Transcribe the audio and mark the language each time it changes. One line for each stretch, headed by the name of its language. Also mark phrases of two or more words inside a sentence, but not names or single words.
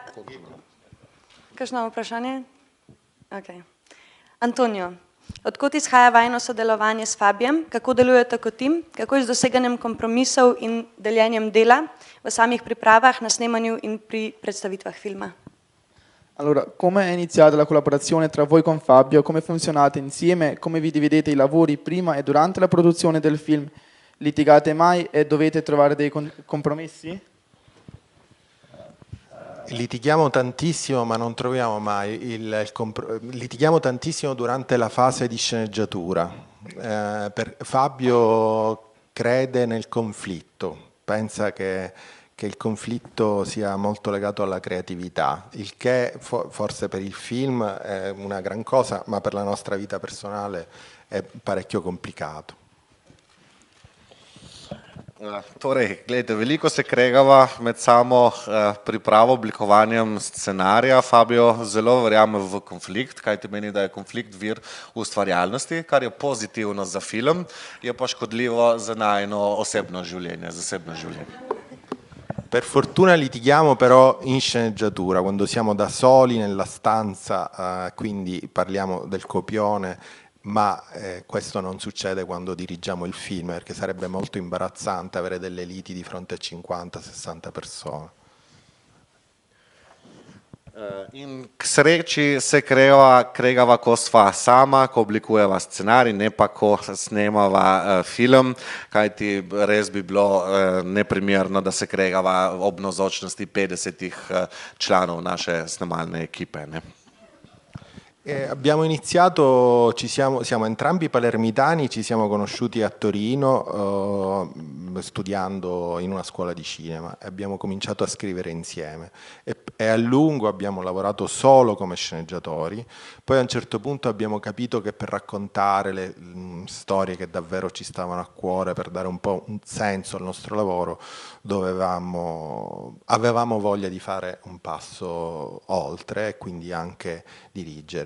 Slovenian: Kakšno vprašanje? Ok. Antonio, odkud izhaja vajno sodelovanje s Fabijem, kako delujete kot tim, kako je z doseganjem kompromisov in deljenjem dela v samih pripravah, na snemanju in pri predstavitvah filma?
Italian: Allora, come è iniziata la collaborazione tra voi con Fabio? Come funzionate insieme? Come vi dividete i lavori prima e durante la produzione del film? Litigate mai e dovete trovare dei compromessi? Litighiamo tantissimo, ma non troviamo mai litighiamo tantissimo durante la fase di sceneggiatura. Fabio crede nel conflitto, pensa che il conflitto sia molto legato alla creatività, il che forse per il film è una gran cosa, ma per la nostra vita personale è parecchio complicato.
Slovenian: Torej, gledajte, veliko se kregava med samo pripravo, oblikovanjem scenarija. Fabio zelo verjame v konflikt, kajti meni, da je konflikt vir ustvarjalnosti, kar je pozitivno za film, je pa škodljivo za najino osebno življenje, zasebno življenje.
Italian: Per fortuna litighiamo però in sceneggiatura, quando siamo da soli nella stanza, quindi parliamo del copione, ma questo non succede quando dirigiamo il film, perché sarebbe molto imbarazzante avere delle liti di fronte a 50-60 persone.
Slovenian: In k sreči se kregava, ko sva sama, ko oblikujeva scenarij, ne pa ko snemava film, kajti res bi bilo neprimerno, da se kregava ob navzočnosti 50 članov naše snemalne ekipe. Ne?
Italian: Abbiamo iniziato, siamo entrambi palermitani, ci siamo conosciuti a Torino studiando in una scuola di cinema e abbiamo cominciato a scrivere insieme e a lungo abbiamo lavorato solo come sceneggiatori, poi a un certo punto abbiamo capito che per raccontare le storie che davvero ci stavano a cuore, per dare un po' un senso al nostro lavoro, avevamo voglia di fare un passo oltre e quindi anche dirigere.